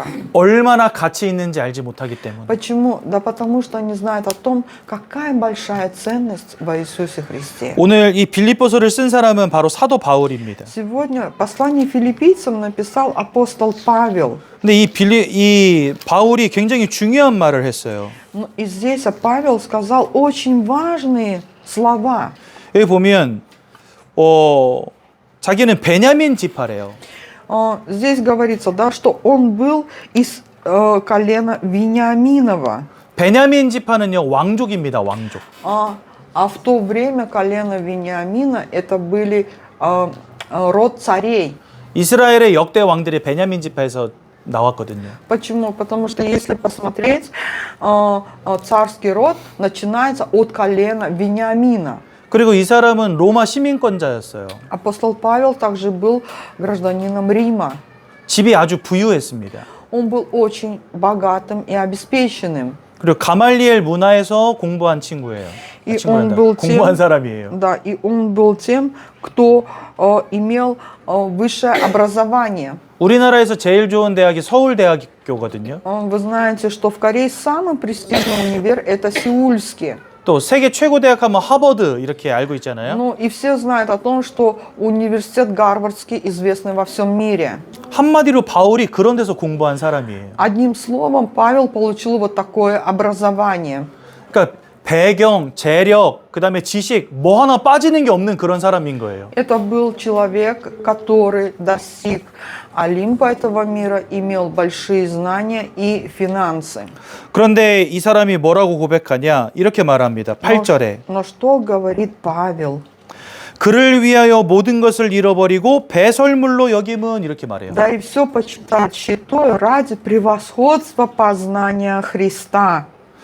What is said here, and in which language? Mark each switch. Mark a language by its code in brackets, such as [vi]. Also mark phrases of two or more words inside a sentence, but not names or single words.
[ko] 얼마나 가치 있는지 알지 못하기 때문에. [ru] Почему? Да потому что они знают о том, какая большая ценность во Иисусе Христе. [ko] 오늘 이 빌립보서를 쓴 사람은 바로 사도 바울입니다. [ru] Сегодня послание филиппийцам написал апостол Павел. [ko] 근데 이 바울이 굉장히 중요한 말을 했어요. [ru] И здесь Павел сказал очень важные слова. [ko] 여기 보면 자기는 베냐민 지파래요. [ru] Здесь говорится, да, что он был из колена Вениаминова. [ko] 베냐민 지파는요 왕족입니다. 왕족. [ru] А в то время колено Вениамина это были род царей. [ko] 이스라엘의 역대 왕들이 베냐민 지파에서 나왔거든요. [ru] Почему? Потому что если посмотреть, царский род начинается от колена Вениамина. [ko] 그리고 이 사람은 로마 시민권자였어요. [ru] Апостол Павел также был гражданином Рима. [ko] 집이 아주 부유했습니다. [ru] Он был очень богатым и обеспеченным. [ko] 그리고 가말리엘 문화에서 공부한 친구예요. 공부한 사람이에요. [ru] Да, и он был тем, кто имел высшее образование. [ko] 우리나라에서 제일 좋은 대학이 서울대학교거든요. [ru] Вы знаете, что в Корее самый престижный универ это Сеульский. [ko] 또 세계 최고 대학 하면 하버드 이렇게 알고 있잖아요. [ru] Ну и все знают о том, что университет Гарвардский известный во всем мире. [ko] 한마디로 바울이 그런 데서 공부한 사람이에요. [ru] Одним словом, Павел получил вот такое образование. [ko] 그러니까 배경, 재력, 그다음에 지식 뭐 하나 빠지는 게 없는 그런 사람인 거예요. [ru] Это был человек, который достиг Олимпа этого мира, имел большие знания и финансы. [ko] 그런데 이 사람이 뭐라고 고백하냐? 이렇게 말합니다. 8절에. [ru] Но что говорит Павел? [ko] 그를 위하여 모든 것을 잃어버리고 배설물로 여김은 이렇게 말해요. [ru] Да и все почитать щитой ради превосходства познания Христа.